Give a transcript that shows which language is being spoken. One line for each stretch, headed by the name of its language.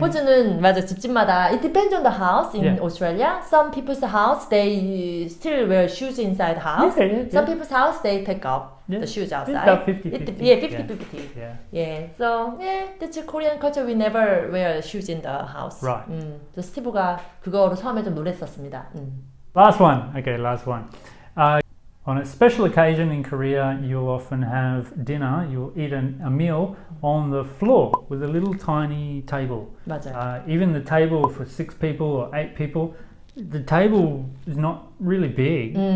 Korean: 호주는 맞아 집집마다
English: it depends on the house in Yeah. Australia. Some people's house they still wear shoes inside the house. Yeah. Some people's house they take off Yeah. the shoes It's outside. about 50-50. Yeah, 50-50. Yeah. Yeah, so that's a Korean culture. We never wear shoes in the house. Right.
Korean: 저 스티브가 그거로 처음에 좀 놀랬었습니다.
English: Last one. Okay, last one. On a special occasion in Korea, you'll often have dinner, you'll eat a meal on the floor with a little tiny table.
Korean: 맞아요.
English: Even the table for 6 people or 8 people, the table is not really big,